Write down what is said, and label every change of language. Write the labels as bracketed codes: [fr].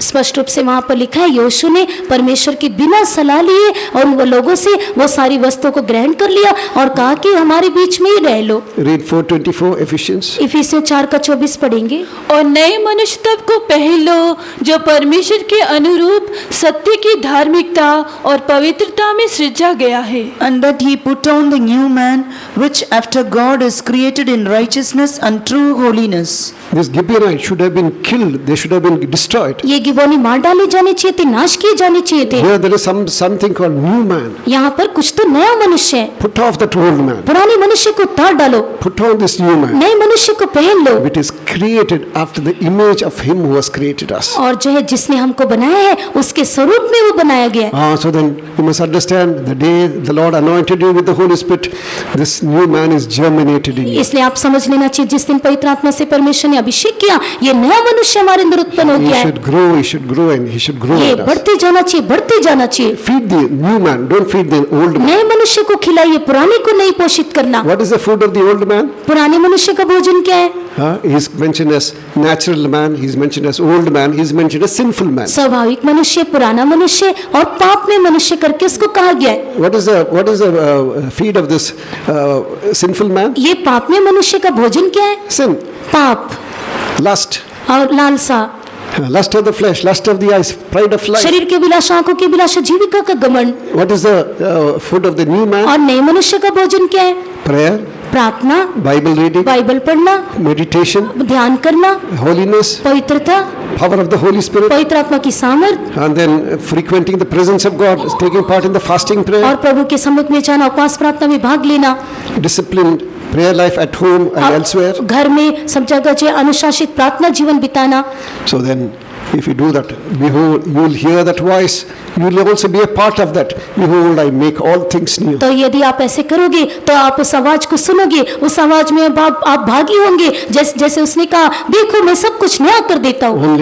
[hi] स्पष्ट रूप से वहाँ पर लिखा है, यहोशू ने परमेश्वर की बिना सलाह लिए और वो लोगों से वो सारी वस्तुओं को ग्रहण कर लिया और कहा कि हमारे बीच में ही रह लो। [en] Read 4:24 Ephesians. [hi] इफिसियों 4 का 24 पढ़ेंगे। और नए मनुष्य तब को पहन लो जो परमेश्वर के अनुरूप सत्य की धार्मिकता और पवित्रता में सृजा गया है। [en] And that he put on the new man, which after God is created in righteousness and true holiness. These Gibeonites should have been killed. They should have been destroyed. [hi] ये गिबोनी मार डाले जाने चाहिए थे, नाश किए जाने चाहिए थे। [en] Here there is something called new man. [hi] यहाँ पर कुछ तो नया मनुष्य है। [en] Put off that old man. [hi] पुराने मनुष्य को उतार डालो, [en] Put on this new man. [hi] नए मनुष्य को पहन लो। [en] It is created after the image of him who has created us. [hi] और जो है जिसने हमको बनाया है उसके स्वरूप में वो बनाया गया है। [en] So then you must understand, the day the Lord anointed you with the Holy Spirit, this new man is germinated in you. [hi] इसलिए आप समझ लेना चाहिए, जिस दिन पवित्र आत्मा से परमेश्वर ने अभिषेक किया, ये नया मनुष्य हमारे अंदर उत्पन्न हो [en] He [hi] गया है। [en] should grow and he should grow [hi] ये [en] in us. [hi] बढ़ते जाना चाहिए, बढ़ते जाना चाहिए। [en] Feed the new man, don't feed the old man. [hi] नए मनुष्य को खिलाइए, पुराने को नहीं पोषित करना। [en] What is the food of the old man? [hi] पुराने मनुष्य का भोजन क्या है? [en] He is mentioned as natural man, he is mentioned as old man, he is mentioned as sinful man. [hi] स्वाभाविक मनुष्य, पुराना मनुष्य और पाप में मनुष्य करके उसको कहा गया है। [en] What is the feed of this sinful man? [hi] ये पाप में मनुष्य का भोजन क्या है? [en] Sin, [hi] पाप [en] lust, [hi] और लालसा, [en] lust of the flesh, lust of the eyes, pride of life. [hi] शरीर के विलासा, आंखों के विलासा, जीविका का घमंड। [en] What is the food of the new man? [hi] और नए मनुष्य का भोजन क्या है? [en] Prayer, [hi] प्रार्थना, [en] Bible reading, [hi] बाइबल पढ़ना, [en] meditation, [hi] ध्यान करना, [en] holiness, [hi] पवित्रता, [en] power of the Holy Spirit, [hi] पवित्र आत्मा की सामर्थ [en] and then frequenting the presence of God, taking part in the fasting prayer, [hi] और प्रभु के सम्मुख में जाना, उपवास प्रार्थना में भाग लेना, [en] disciplined prayer life at home and elsewhere. [hi] घर में सब जगह जो है अनुशासित प्रार्थना जीवन बिताना। [en] So then, if you do that, behold, you will hear that voice. You will also be a part of that. Behold, I make all things new. [hi] तो यदि आप ऐसे करोगे तो आप उस आवाज को सुनोगे, उस आवाज में आप भागी होंगे, जैसे उसने कहा, देखो मैं सब कुछ नया कर देता हूँ।